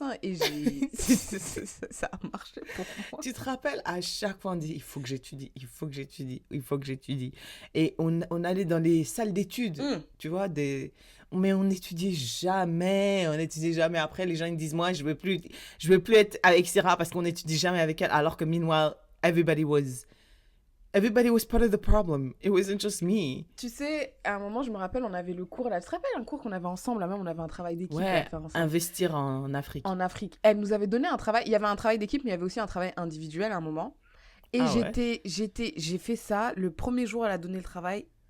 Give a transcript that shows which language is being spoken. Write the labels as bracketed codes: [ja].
[fr] Hein, et ça a marché pour moi. Tu te rappelles, à chaque fois, on dit, il faut que j'étudie. Et on allait dans les salles d'études, tu vois, mais on n'étudiait jamais. Après, les gens ils disent, moi, je veux plus être avec Sarah parce qu'on n'étudie jamais avec elle. Alors que, [en] meanwhile, everybody was part of the problem. It wasn't just me. [fr] Tu sais, à un moment, je me rappelle, on avait le cours là. Tu te rappelles un cours qu'on avait ensemble là même, on avait un travail d'équipe à faire ensemble. Investir en Afrique. En Afrique. Elle nous avait donné un travail. Il y avait un travail d'équipe, mais il y avait aussi un travail individuel à un moment. Et j'ai fait ça. Le premier jour, elle a donné le travail.